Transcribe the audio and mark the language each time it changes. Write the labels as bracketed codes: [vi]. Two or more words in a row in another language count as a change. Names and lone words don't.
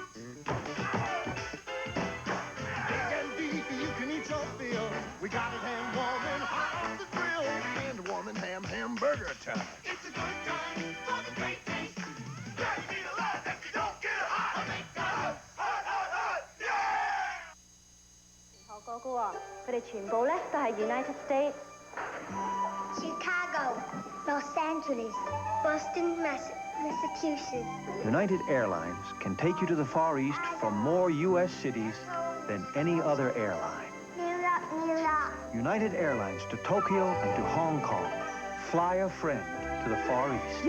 [en] Big and beefy, you can eat your fill. We got it ham warm and hot off the grill. And warm and hamburger time. It's a good time for the great taste. Gotta be alive if you don't get it hot. Hot, hot, hot, yeah! [yue] 學過嘅喎，佢哋全部咧都係 United States。Chicago, Los Angeles, Boston, Massachusetts. [en] United Airlines can take you to the Far East from more U.S. cities than any other airline. New York. United Airlines to Tokyo and to Hong Kong. Fly a friend to the Far East.